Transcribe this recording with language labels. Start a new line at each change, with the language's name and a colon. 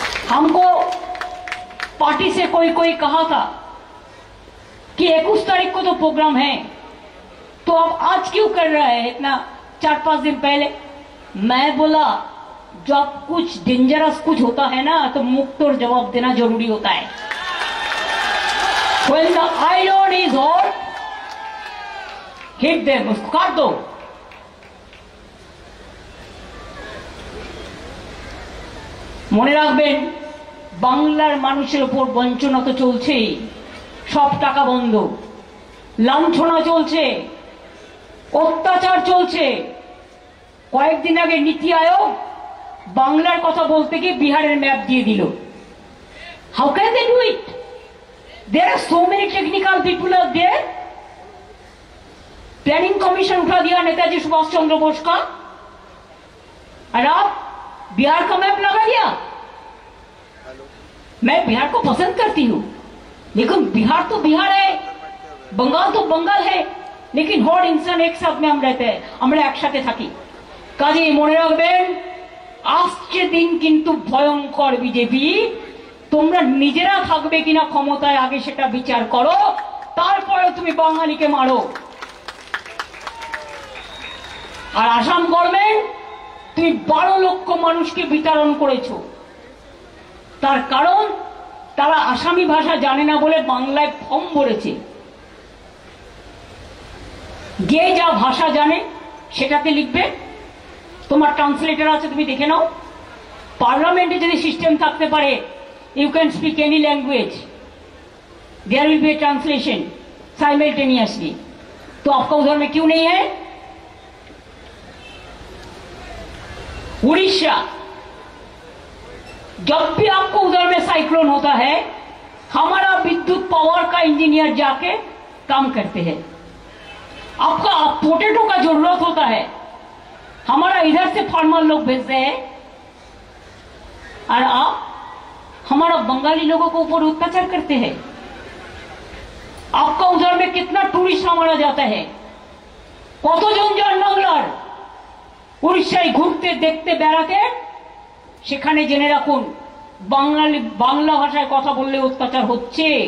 Hindi: हमको पार्टी से कोई कहा था कि 21 तारीख को तो प्रोग्राम है, तो अब आज क्यों कर रहा है इतना 4-5 दिन पहले। मैं बोला जब कुछ डेंजरस कुछ होता है ना तो मुक्त और जवाब देना जरूरी होता है।
English: When the iron is hot, hit them,
Hindi: उसको काट दो।
Bangla: মনে রাখবেন বাংলার মানুষের উপর বঞ্চনা তো চলছেই, সব টাকা বন্ধ, লাঞ্ছনা চলছে, অত্যাচার চলছে। কয়েকদিন আগে নীতি আয়োগ বাংলার কথা বলতে গিয়ে বিহারের ম্যাপ দিয়ে দিল।
English: How can they do it? There are so many technical people are there.
Hindi: Planning commission उठा दिया नेताजी सुभाष चंद्र बोस का, और आप बिहार का मैप लगा दिया। मैं बिहार को पसंद करती हूँ, लेकिन बिहार तो बिहार है, बंगाल तो बंगाल है, लेकिन हर इंसान एक साथ में हम रहते हैं,
Bangla: আমরা একসাথে থাকি। কাজে মনে রাখবেন আসছে দিন কিন্তু ভয়ঙ্কর। বিজেপি তোমরা নিজেরা থাকবে কিনা ক্ষমতায় আগে সেটা বিচার করো, তারপরে তুমি বাঙালিকে মারো। আর আসাম গভর্নমেন্ট তুমি 12 লক্ষ মানুষকে বিতরণ করেছো, তার কারণ তারা আসামি ভাষা জানে না বলে বাংলায় ফর্ম ভরেছে। যে যা ভাষা জানে সেটাতে লিখবে, তোমার ট্রান্সলেটর আছে তুমি দেখে নাও। পার্লামেন্টে যদি সিস্টেম থাকতে পারে
English: you can speak any language, there will be a translation simultaneously,
Hindi: तो आपका उधर में क्यों नहीं है? उड़ीसा, जब भी आपको उधर में साइक्लोन होता है हमारा विद्युत पावर का इंजीनियर जाके काम करते हैं। आपका पोटैटो का जरूरत होता है, हमारा इधर से फार्मर लोग भेजते हैं, और आप हमारा बंगाली लोगों को ऊपर अत्याचार करते हैं। आपका उधर में कितना टूरिस्ट हमारा जाता है,
Bangla: কতজন যান বাংলার উড়িষ্যায় ঘুরতে দেখতে বেড়াতে, সেখানে জেনে রাখুন বাংলা ভাষায় কথা বললে অত্যাচার হচ্ছে।